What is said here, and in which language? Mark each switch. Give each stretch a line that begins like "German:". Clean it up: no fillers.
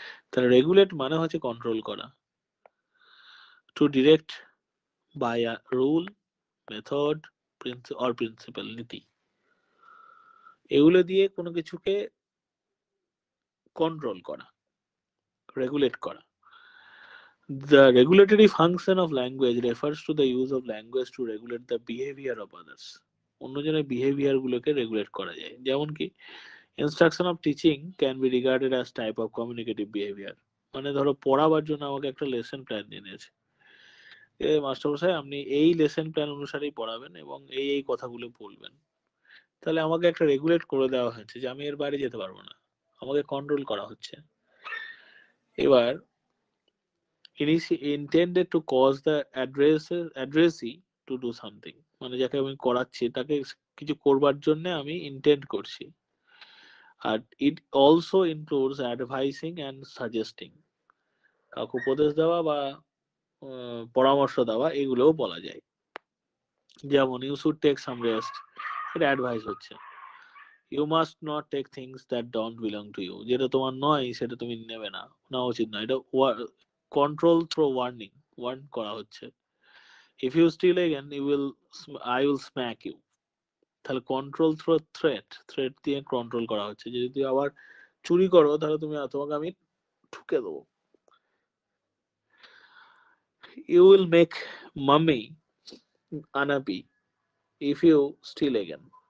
Bangla: তাহলে রেগুলেট মানে হচ্ছে কন্ট্রোল করা,
English: To direct by a rule, method or principle, নীতি।
Bangla: এগুলো দিয়ে কোনো কিছুকে কন্ট্রোল করা, রেগুলেট করা।
English: The regulatory function of language refers to the use of language to regulate the behavior of others.
Bangla: অন্যজনের বিহেভিয়ার গুলোকে রেগুলেট করা যায়। যেমন কি
English: Instruction of teaching can be regarded as type of communicative behaviour.
Bangla: মানে ধরো পড়াবার জন্য আমাকে একটা লেসন প্ল্যান দিয়ে নিয়েছে, মাস্টারমশাই আপনি এই লেসন প্ল্যান অনুসারেই পড়াবেন এবং এই কথাগুলো বলবেন। তাহলে আমাকে একটা রেগুলেট করে দেওয়া হয়েছে যে আমি এর বাইরে যেতে পারবো না, আমাকে কন্ট্রোল করা হচ্ছে। এবার
English: intended to cause the addressee to do something,
Bangla: মানে যাকে আমি করাচ্ছি তাকে কিছু করবার জন্য আমি ইন্টেন্ড করছি। আর
English: it also includes advising and suggesting,
Bangla: কাউকে উপদেশ দেওয়া বা পরামর্শ দেওয়া, এগুলোও বলা যায়। যেমন
English: you should take some rest,
Bangla: এটা অ্যাডভাইস হচ্ছে।
English: you must not take things that don't belong to you,
Bangla: যেটা তোমার নয় সেটা তুমি নেবে না, নেওয়া উচিত নয়। এটা
English: control through warning,
Bangla: ওয়ার্ন করা হচ্ছে।
English: if you steal again I will smack you.
Bangla: তাহলে
English: control through threat
Bangla: দিয়ে কন্ট্রোল করা হচ্ছে, যদি তুই আবার চুরি করো তাহলে তোমাকে আমি ঠুকে দেবো।
English: You will make mummy unhappy if you steal again.